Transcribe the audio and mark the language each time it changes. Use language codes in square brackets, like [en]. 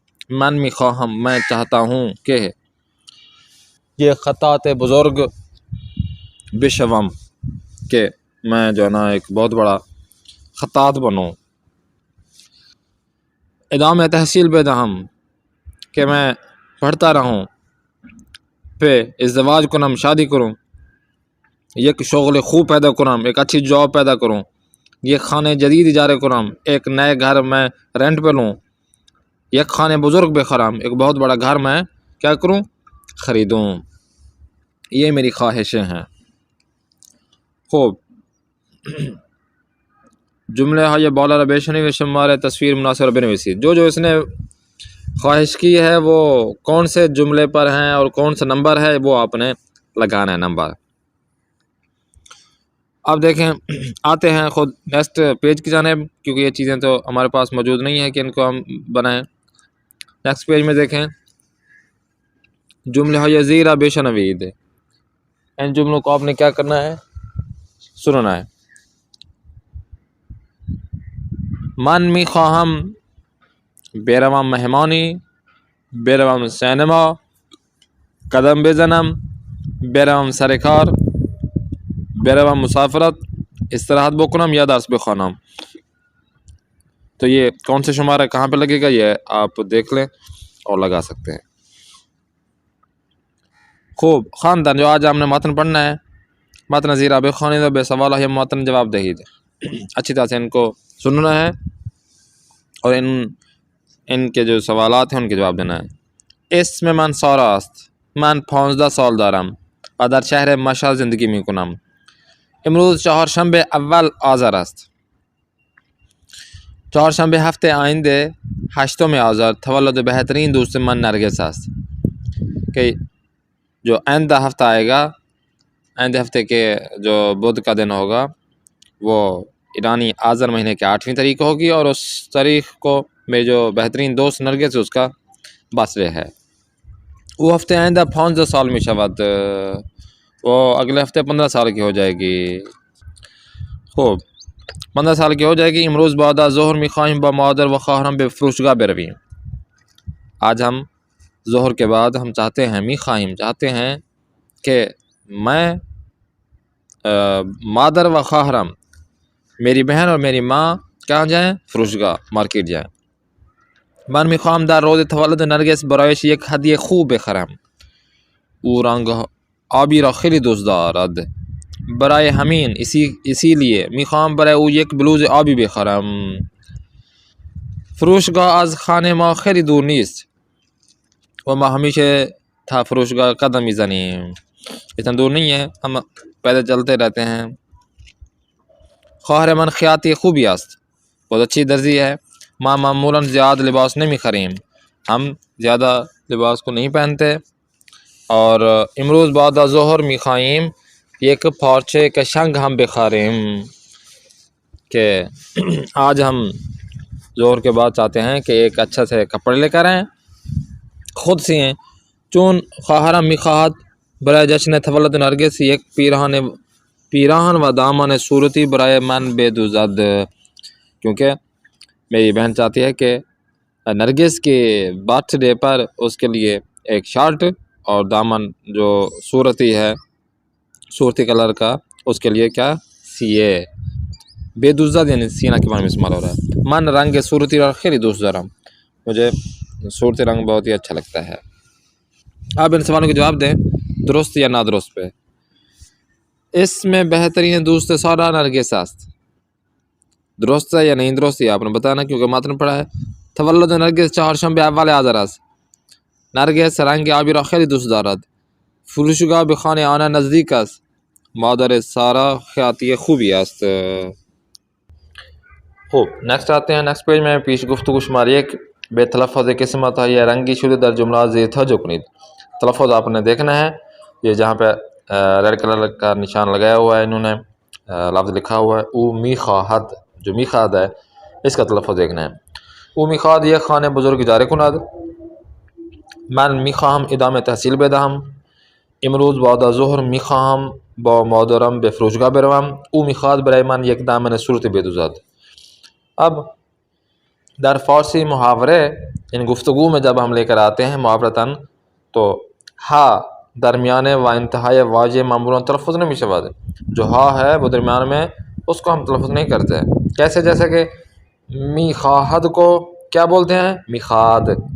[fa] من میخواهم، [ur] میں چاہتا ہوں کہ یہ [fa] خطات بزرگ بشوم [ur] کہ میں جو ہے نا ایک بہت بڑا خطاط بنوں. [fa] ادامه تحصیل بدهم [ur] کہ میں پڑھتا رہوں. [fa] پہ ازدواج کنم، [ur] شادی کروں. [fa] یک شغل خوب پیدا کنم، [ur] ایک اچھی جاب پیدا کروں. [fa] یک خانے جدید اجارے کنم، [ur] ایک نئے گھر میں رینٹ پہ لوں. [fa] یک خانے بزرگ بخرم، [ur] ایک بہت بڑا گھر میں کیا کروں، خریدوں. یہ میری خواہشیں ہیں. [fa] خوب، جملے های بالا را بشنوید و شماره تصویر مناسب را بنویسید. [ur] جو اس نے خواہش کی ہے وہ کون سے جملے پر ہیں اور کون سا نمبر ہے وہ آپ نے لگانا ہے نمبر. اب دیکھیں، آتے ہیں خود نیکسٹ پیج کی جانب، کیونکہ یہ چیزیں تو ہمارے پاس موجود نہیں ہیں کہ ان کو ہم بنائیں. نیکسٹ پیج میں دیکھیں، [fa] جملے های زیر را بشنوید. [ur] ان جملوں کو آپ نے کیا کرنا ہے، سننا ہے. [fa] من میخواهم بروم مهمانی، بروم سینما، قدم بزنم، بروم سر کار، بروم مسافرت، استراحت بکنم یا درس بخوانم. [ur] تو یہ کون سے شمارہ کہاں پہ لگے گا یہ آپ دیکھ لیں اور لگا سکتے ہیں. [fa] خوب، خواندن [ur] جو آج ہم نے متن پڑھنا ہے. [fa] متن زیرا بخوانید و بے سوال ہے متن جواب دہید. [ur] اچھی طرح سے ان کو سننا ہے اور ان کے جو سوالات ہیں ان کے جواب دینا ہے. [fa] اسم من سارا است. من 15 سال دارم و در شهر مشهد زندگی میکنم. امروز چهارشنبه اول آذر است. چهارشنبه هفته آینده 8 آذر تولد بهترین دوست من نرگس است. [ur] کہ جو آئندہ ہفتہ آئے گا، آئندہ ہفتے کے جو بدھ کا دن ہوگا وہ ایرانی آذر مہینے کے 8ویں تاریخ کو ہوگی اور اس تاریخ کو میرے جو بہترین دوست نرگس اس کا برتھ ڈے ہے. وہ ہفتے [fa] آئندہ 15 سال می شود. [ur] وہ اگلے ہفتے 15 سال کی ہو جائے گی. خوب 15 سال کی ہو جائے گی. [fa] امروز بعد ظہر میخواهیم با مادر و خواهرم به فروشگاه برویم. [ur] آج ہم ظہر کے بعد ہم چاہتے ہیں میخواهیم چاہتے ہیں کہ میں [fa] مادر و خواهرم [ur] میری بہن اور میری ماں کہاں جائیں؟ فروشگاه مارکیٹ جائیں. [fa] من میخواهم در روز تولد نرگس برایش یک هدیه خوب بخرم. او رنگ آبی را خیلی دوست دارد. برای همین [ur] اسی لیے [fa] میخواهم برای او یک بلوز آبی بخرم. فروشگاه از خانه ما خیلی دور نیست و ما همیشه تا فروشگاه قدم میزنیم. [ur] اتنا دور نہیں ہے، ہم پیدل چلتے رہتے ہیں. [fa] خواهر من خیاطی خوبی است، [ur] بہت اچھی درزی ہے. [fa] ما معمولا زیاد لباس نمیخریم، [ur] ہم زیادہ لباس کو نہیں پہنتے. اور [fa] امروز بعد ظہر میخواهیم یک پارچه کشنگ ہم بخریم، [ur] کہ آج ہم ظہر کے بعد چاہتے ہیں کہ ایک اچھا سے کپڑے لے کر آئیں، خود سیئیں. [fa] چون خواهرم میخواهد برای جشن تولد نرگس یک پیراهن و دامن صورتی برای من بدوزد. [ur] کیونکہ میری بہن چاہتی ہے کہ نرگس کے برتھ ڈے پر اس کے لیے ایک شارٹ اور دامن جو صورتی ہے، صورتی کلر کا، اس کے لیے کیا سیے. بدوزد یعنی سینا کے معنی میں استعمال ہو رہا ہے. [fa] من رنگ صورتی را خیلی دوست دارم، [ur] مجھے صورتی رنگ بہت ہی اچھا لگتا ہے. آپ ان سوالوں کے جواب دیں درست یا نادرست پہ. اس میں [fa] بہترین دوست سارا نرگس است. [ur] درست ہے یا نہیں درست ہے آپ نے بتانا، کیونکہ متن پڑھا ہے. [fa] تولد نرگس چهارشنبه اول آذر است. نرگس رنگ آبی را خیلی دوست دارد. فروشگاه به خانه آن نزدیک است. مادر سارا خیاطی خوبی است. خوب، [ur] نیکسٹ آتے ہیں. نیکسٹ پیج میں [fa] پیش گفتگو شمار 1 به تلفظ قسمت های رنگی شده در جملات زیر توجه کنید. [ur] تلفظ آپ نے دیکھنا ہے. یہ جہاں پہ ریڈ کلر کا نشان لگایا ہوا ہے انہوں نے، لفظ لکھا ہوا ہے [fa] او میخواهد، [ur] جو میخواهد ہے اس کا تلفظ دیکھنا ہے. [fa] او میخواهد یک خانه بزرگ اجاره کند. من میخواهم ادامه تحصیل بدهم. امروز بعد از ظهر میخواهم با مادرم به فروشگاه بروم. او میخواهد برای من یک دامن صورتی بدوزد. [ur] اب در فارسی محاورے ان گفتگو میں جب ہم لے کر آتے ہیں محاورتاً، تو ہا درمیان [fa] و انتہائی واجہ معمولاً تلفظ نہیں شود. [ur] جو ہا ہے وہ درمیان میں، اس کو ہم تلفظ نہیں کرتے. کیسے؟ جیسے کہ میخواهد کو کیا بولتے ہیں؟ میخواهد.